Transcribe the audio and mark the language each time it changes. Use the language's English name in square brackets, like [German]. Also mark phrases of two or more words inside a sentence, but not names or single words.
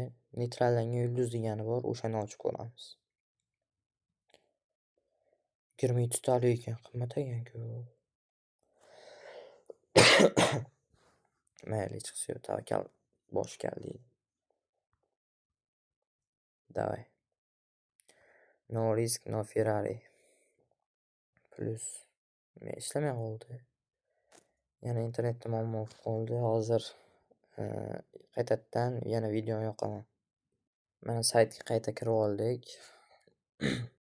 [Uzbek] Neytrallangan yulduz degani bor, o'shani ochib ko'ramiz. 27 talik ekan, qimmat ekan-ku. Mayli, hech qisi yo'q, tavakkal bosh keldi. Davay. [English] No risk, no Ferrari. [Uzbek] Plus. Ishlamay qoldi. Yana internetda muammo qoldi. Hozir qaytadan yana video yoqaman. Mana saytga qayta kirib oldik.